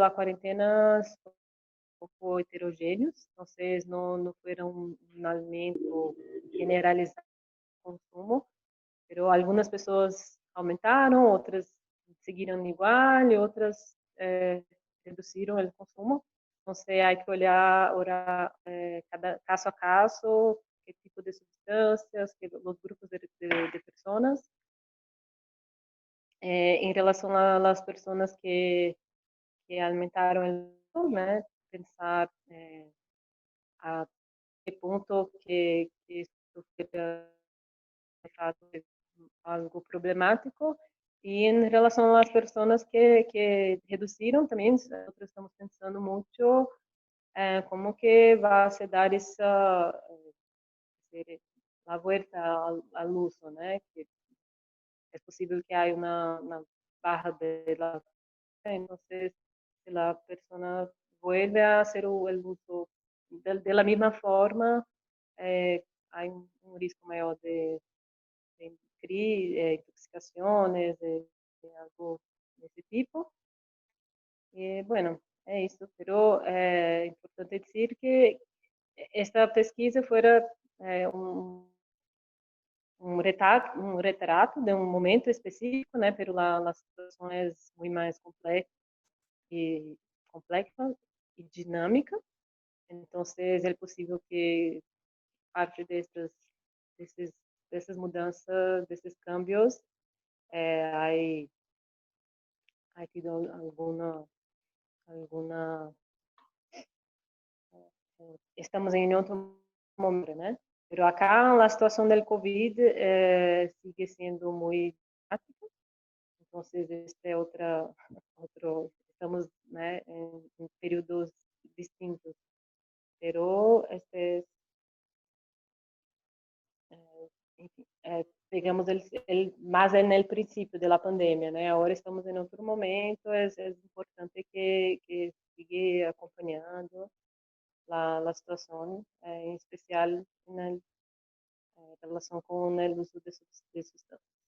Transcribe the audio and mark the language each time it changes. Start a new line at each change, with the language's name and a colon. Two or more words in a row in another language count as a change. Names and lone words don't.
Spanish: la cuarentena son un poco heterogéneos, entonces no fueron un aumento generalizado de consumo, pero algunas personas aumentaron, otras siguieron igual y otras reducieron el consumo. Entonces hay que olhar ahora cada caso a caso, qué tipo de sustancias, los grupos de personas.
Portuguese: Em relação às pessoas que aumentaram el, né, pensar a que ponto que isso fica de fato algo problemático. E em relação às pessoas que reduziram também, nós estamos pensando muito como que vai se dar essa
Spanish: a vuelta al uso,
Portuguese: né? Que é possível que haya uma barra
Spanish: de la... Entonces, si la persona vuelve a hacer el uso de la misma forma, hay un riesgo mayor de intoxicaciones, de algo de ese tipo. Y bueno, es eso. Pero es importante decir que esta pesquisa fuera un retrato de un momento específico, né? Pero la situación es muy más compleja y dinámica. Entonces,
Portuguese: é possível que parte dessas mudanças, desses cambios, hay tido alguna estamos em outro momento, né?
Spanish: Pero acá
Portuguese: a situação do COVID sigue sendo muito dramática. Entonces, este é outro, estamos, né, em períodos distintos.
Spanish: Pero este es, enfim, pegamos más en el principio de la pandemia, né? Ahora estamos en otro momento, es importante que siga acompañando la situación, en especial en relación con el uso de sustancias.